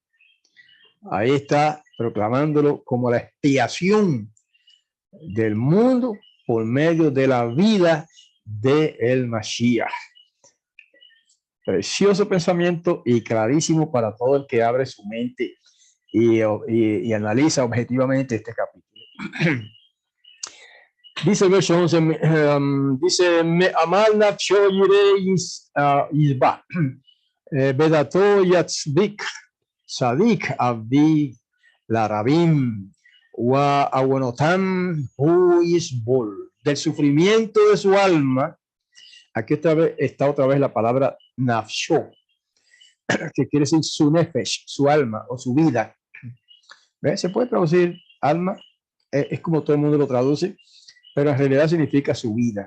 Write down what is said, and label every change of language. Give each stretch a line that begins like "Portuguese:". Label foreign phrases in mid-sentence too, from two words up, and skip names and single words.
Spanish: Ahí está proclamándolo como la expiación del mundo por medio de la vida de el Mashiach. Precioso pensamiento y clarísimo para todo el que abre su mente y analiza objetivamente este capítulo. Dice el verso 11, dice,
Hebrew: מֵעֲמַל נַפְשׁוֹ יִרְאֶה יִשְׂבָּע בְּדַעְתּוֹ יַצְדִּיק צַדִּיק עַבְדִּי לָרַבִּים, וַעֲוֺנֹתָם הוּא יִסְבֹּל.
Spanish: Del sufrimiento de su alma, aquí está otra vez la palabra nafsho, que quiere decir su nefesh, su alma o su vida. ¿Ves? Se puede traducir alma, es como todo el mundo lo traduce, pero en realidad significa su vida.